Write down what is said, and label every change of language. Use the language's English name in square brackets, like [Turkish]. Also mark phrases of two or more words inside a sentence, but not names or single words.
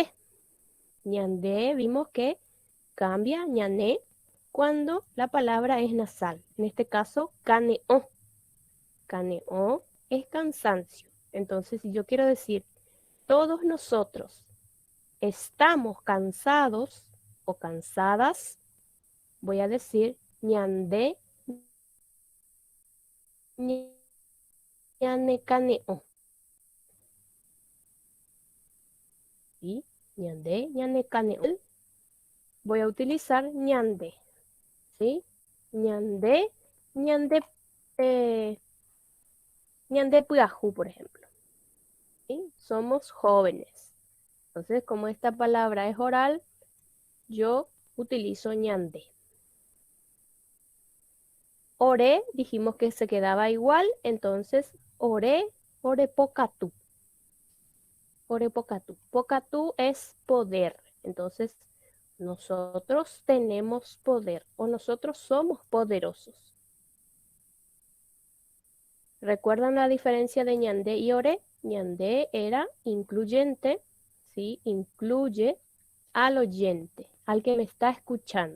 [Spanish] Ñande vimos que cambia ñané cuando la palabra es nasal. En este caso, caneó. Caneó es cansancio. Entonces, si yo quiero decir, todos nosotros estamos cansados o cansadas, voy a decir [Guarani] ñande, ñane caneó. [Spanish] ¿Sí? [Guarani] Ñande, ñane caneó. [Spanish] Voy a utilizar ñande. [Guarani] ¿Sí? Ñande, ñande, ñande puajú, [Spanish] por ejemplo. ¿Sí? Somos jóvenes. Entonces, como esta palabra es oral, yo utilizo ñande. Ore, dijimos que se quedaba igual, entonces [Guarani] ore, ore pocatú. Ore pocatú. [Spanish] Pocatú es poder. Entonces, nosotros tenemos poder o nosotros somos poderosos. ¿Recuerdan la diferencia de ñandé y oré? Ñandé era incluyente, ¿sí? Incluye al oyente, al que me está escuchando.